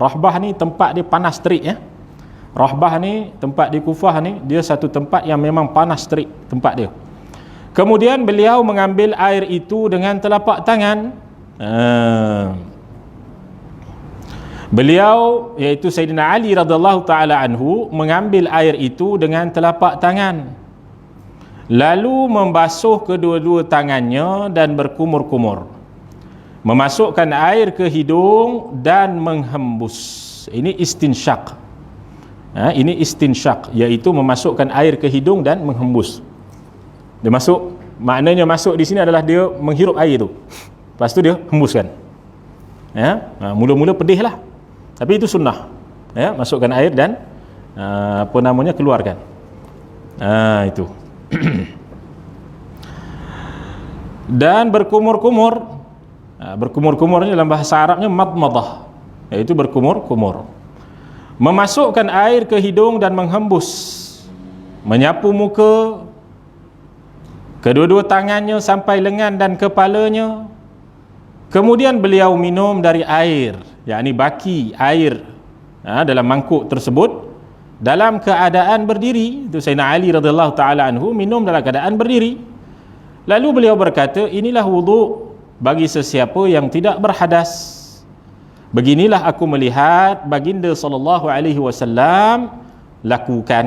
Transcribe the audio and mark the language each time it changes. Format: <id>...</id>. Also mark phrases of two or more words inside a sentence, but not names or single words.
<ms>Rahbah ni tempat dia panas terik ya. Rahbah ni tempat di Kufah ni dia satu tempat yang memang panas terik tempat dia. Kemudian beliau mengambil air itu dengan telapak tangan. Beliau iaitu Sayyidina Ali</ms> <ar>رضي الله تعالى عنه</ar> <ms>mengambil air itu dengan telapak tangan. Lalu membasuh kedua-dua tangannya dan berkumur-kumur. Memasukkan air ke hidung dan menghembus. Ini istinsyak. Ini istinsyak, iaitu memasukkan air ke hidung dan menghembus. Dia masuk, maknanya masuk di sini adalah dia menghirup air tu. Lepas tu dia hembuskan. Mula-mula pedih lah, tapi itu sunnah. Masukkan air dan apa namanya, keluarkan. Itu. Dan berkumur-kumur. Berkumur-kumur ni dalam bahasa Arabnya madmadah, iaitu berkumur-kumur. Memasukkan air ke hidung dan menghembus. Menyapu muka, kedua-dua tangannya sampai lengan dan kepalanya. Kemudian beliau minum dari air, yakni baki air dalam mangkuk tersebut dalam keadaan berdiri. Itu Sayyidina Ali</ms> <ar>رضي الله تعالى عنه</ar> <ms>minum dalam keadaan berdiri. Lalu beliau berkata, inilah wuduk bagi sesiapa yang tidak berhadas. Beginilah aku melihat baginda</ms> <ar>صلى الله عليه وسلم</ar> <ms>lakukan.</ms>